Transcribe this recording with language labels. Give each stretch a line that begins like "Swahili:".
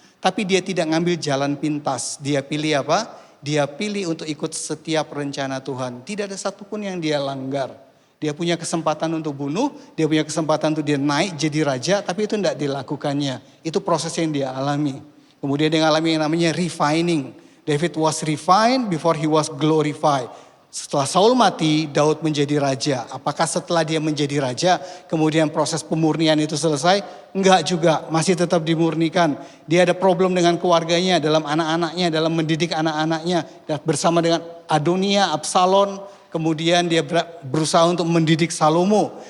Indonesian: Tapi dia tidak ngambil jalan pintas. Dia pilih apa? Dia pilih untuk ikut setiap rencana Tuhan. Tidak ada satupun yang dia langgar. Dia punya kesempatan untuk bunuh, dia punya kesempatan untuk dia naik jadi raja, tapi itu tidak dilakukannya. Itu proses yang dia alami. Kemudian dia alami yang namanya refining.
English: David was refined before he was glorified.
Indonesian: Setelah Saul mati, Daud menjadi raja. Apakah setelah dia menjadi raja, kemudian proses pemurnian itu selesai? Enggak juga, masih tetap dimurnikan. Dia ada problem dengan keluarganya, dalam anak-anaknya, dalam mendidik anak-anaknya. Bersama dengan Adonia, Absalom, kemudian dia berusaha untuk mendidik Salomo.